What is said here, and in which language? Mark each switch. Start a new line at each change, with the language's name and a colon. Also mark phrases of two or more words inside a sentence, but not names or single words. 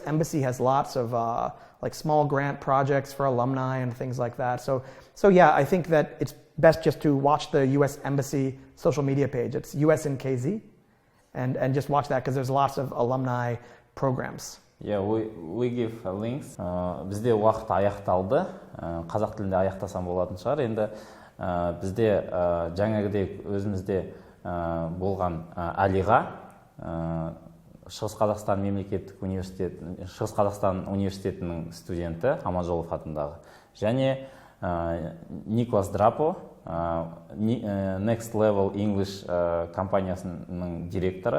English: Embassy has lots of like small grant projects for alumni and things like that. So yeah, I think that it's best just to watch the U.S. Embassy social media page. It's US in KZ, and just watch that because there's lots of alumni programs. Yeah, we give links.
Kazakh: Бізде уақыт аяқталды. Қазақ тілінде аяқтасам болатын шығар. Енді бізде жаңағыдай өзімізде болған Алиға, Шығыс Қазақстан мемлекеттік университет, Шығыс Қазақстан университетінің студенті, Аманжолов атындағы, және Николас Драпо, Next Level English компаниясының директоры.